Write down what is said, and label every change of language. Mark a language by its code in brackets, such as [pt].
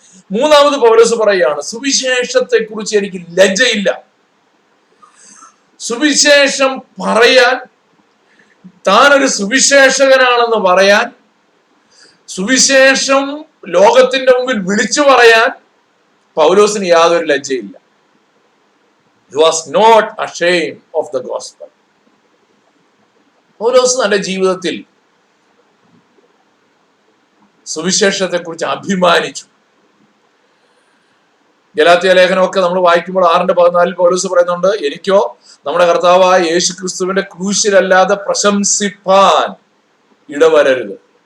[ml] മൂന്നാമത് പൗലോസ് പറയുകയാണ്, സുവിശേഷത്തെ കുറിച്ച് എനിക്ക് ലജ്ജയില്ല. സുവിശേഷം പറയാൻ, താൻ ഒരു സുവിശേഷകനാണെന്ന് പറയാൻ, സുവിശേഷം ലോകത്തിന്റെ മുമ്പിൽ വിളിച്ചു പറയാൻ പൗലോസിന് യാതൊരു ലജ്ജയില്ല. [en] He was not ashamed of the gospel. [ml] പൗലോസ് തന്റെ ജീവിതത്തിൽ സുവിശേഷത്തെ കുറിച്ച് അഭിമാനിച്ചു. ഗലാത്യ ലേഖനമൊക്കെ നമ്മൾ വായിക്കുമ്പോൾ 6:14 പൗലോസ് പറയുന്നുണ്ട്, എനിക്കോ നമ്മുടെ കർത്താവായ യേശു ക്രിസ്തുവിന്റെ ക്രൂശിലല്ലാതെ പ്രശംസിപ്പാൻ ഇടവരരുത്.